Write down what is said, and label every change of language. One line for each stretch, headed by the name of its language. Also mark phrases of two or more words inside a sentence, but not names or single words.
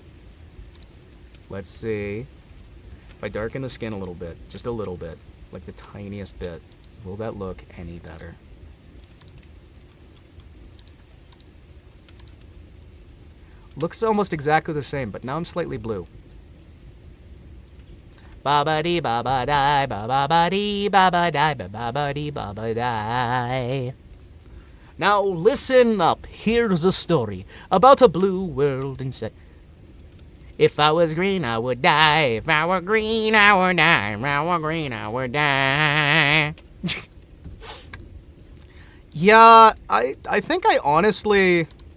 English: Let's see. If I darken the skin a little bit, just a little bit, like the tiniest bit, will that look any better? Looks almost exactly the same, but now I'm slightly blue. Ba-ba-dee, ba-ba-die, ba-ba-ba-dee, ba-ba-die, ba-ba-ba-dee, ba-ba-die. Now listen up, here's a story about a blue world inside. If I was green, I would die. If I were green, I would die. If I were green, I would die. Yeah, I think I honestly...